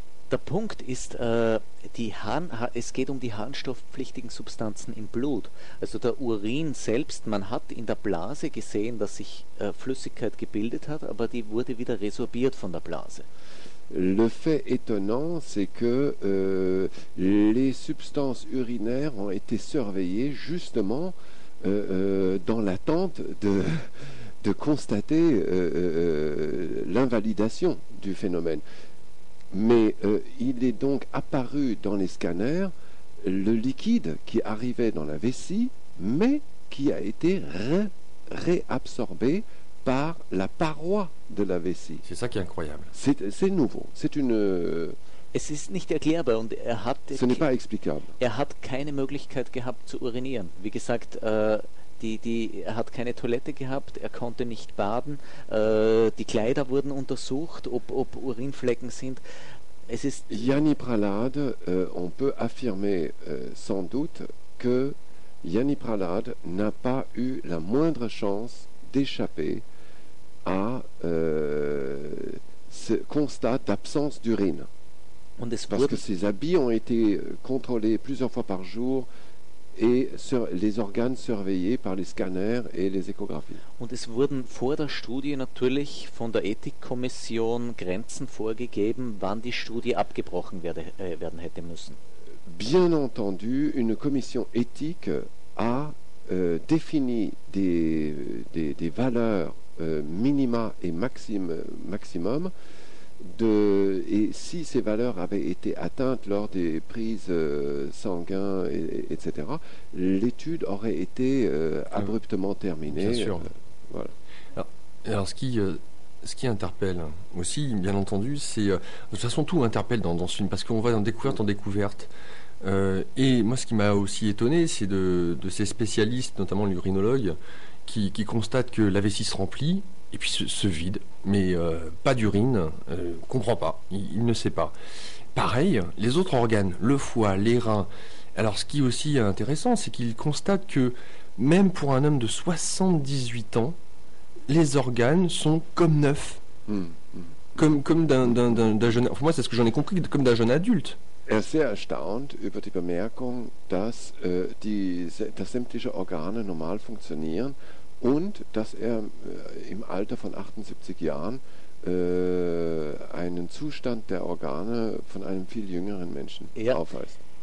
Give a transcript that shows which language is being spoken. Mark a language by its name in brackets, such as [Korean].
[German] Der Punkt ist, es geht um die harnstoffpflichtigen Substanzen im Blut. Also der Urin selbst, man hat in der Blase gesehen, dass sich Flüssigkeit gebildet hat, aber die wurde wieder resorbiert von der Blase. [French] Le fait étonnant, c'est que les substances urinaires ont été surveillées justement dans l'attente de constater l'invalidation du phénomène. Mais il est donc apparu dans les scanners le liquide qui arrivait dans la vessie, mais qui a été réabsorbé par la paroi de la vessie. C'est ça qui est incroyable. C'est nouveau. C'est une... [German] Es ist nicht erklärbar und er hat... [French] Ce n'est pas explicable. [German] Er hat keine Möglichkeit gehabt zu urinieren. Wie gesagt... Er hat keine Toilette gehabt, er konnte nicht baden, die Kleider wurden untersucht, ob Urinflecken sind. Es ist [French] Jani Prahlad, on peut affirmer sans doute que Jani Prahlad n'a pas eu la moindre chance d'échapper à ce constat d'absence d'urine. [German] Und es [French] parce que ses habits ont été contrôlés plusieurs fois par jour, et sur les organes surveillés par les scanners et les échographies. [German] Und es wurden vor der Studie natürlich von der Ethikkommission Grenzen vorgegeben, wann die Studie abgebrochen werden hätte müssen. [French] Bien entendu, une commission éthique a défini des valeurs minima et maximum et si ces valeurs avaient été atteintes lors des prises sanguines, etc., l'étude aurait été abruptement terminée. Bien sûr. Voilà. Alors ce qui interpelle aussi, bien entendu, c'est... De toute façon, tout interpelle dans ce film, parce qu'on va en découverte en découverte. Et moi, ce qui m'a aussi étonné, c'est de ces spécialistes, notamment l'urinologue, qui constatent que la vessie se remplit, et puis ce vide, mais pas d'urine, comprend pas, il ne sait pas. Pareil, les autres organes, le foie, les reins, Alors, ce qui aussi est intéressant, c'est qu'il constate que même pour un homme de 78 ans, les organes sont comme neufs. Comme d'un jeune... Enfin, moi, c'est ce que j'en ai compris, comme d'un jeune adulte. [German] Er ist sehr erstaunt über die Bemerkung, dass, dass sämtliche Organe normal funktionieren und dass er im Alter von 78 Jahren einen Zustand der Organe von einem viel jüngeren Menschen aufweist.